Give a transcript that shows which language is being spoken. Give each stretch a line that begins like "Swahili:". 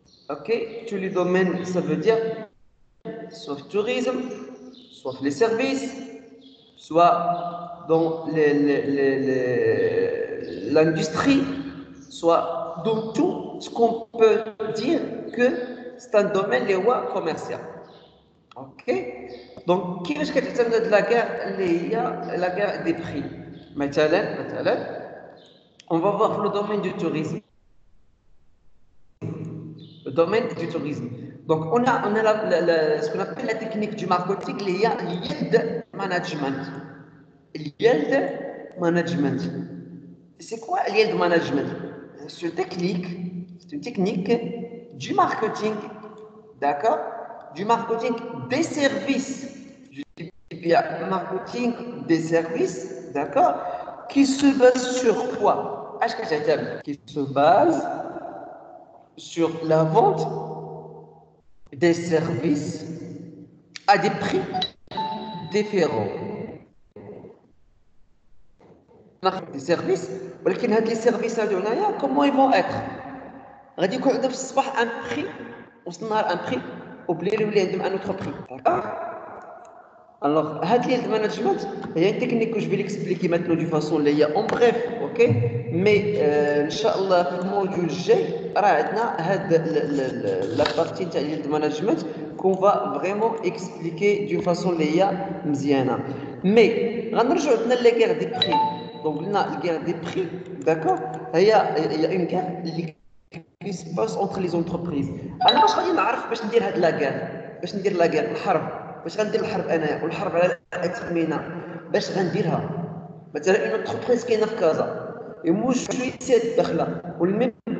French: Ok. Tous les domaines, ça veut dire soit tourisme, soit les services, soit dans l'industrie, soit dans tout ce qu'on peut dire que c'est un domaine commercial. Ok. Donc,
Arabic: كيفاش كتعتمد هاد
French: لا guerre
Arabic: اللي هي
French: la guerre des prix.
Arabic: مثلا
French: on va voir le domaine du tourisme. Le domaine du tourisme. Donc, on a ce qu'on appelle la technique du marketing,
Arabic: اللي هي
French: yield management. Yield management. C'est quoi le yield management? C'est une technique du marketing, d'accord? Du marketing des services. Je dis bien marketing des services, d'accord? Qui se base sur quoi? Qui se base sur la vente des services à des prix différents. Des services,
Arabic: ولكن هاد لي سيرفيس هادو هنايا
French: comment ils vont être
Arabic: غادي يكون عندهم في الصباح ان بري وسط النهار ان بري وبالليل يولي عندهم ان اوتر بري.
French: Alors
Arabic: هاد لي مانجمنت هي
French: une technique que je vais l'expliquer maintenant d'une façon
Arabic: اللي هي
French: en bref, ok, mais
Arabic: ان شاء الله في الموديول الجاي راه عندنا هاد لا بارتي تاع لي مانجمنت
French: qu'on va vraiment expliquer d'une façon
Arabic: اللي هي مزيانه.
French: Mais
Arabic: غنرجعوا عندنا
French: لا guerre des prix. Donc la guerre des prix, d'accord, il y a une guerre qui se passe entre les entreprises. Alors
Arabic: باش غادي نعرف باش ندير هاد لا guerre, باش ندير لا guerre الحرب، باش غندير الحرب انايا والحرب على الأثمنة باش غنديرها. مثلا
French: une entreprise
Arabic: كاينه في كازا وموش شويه داخله والميم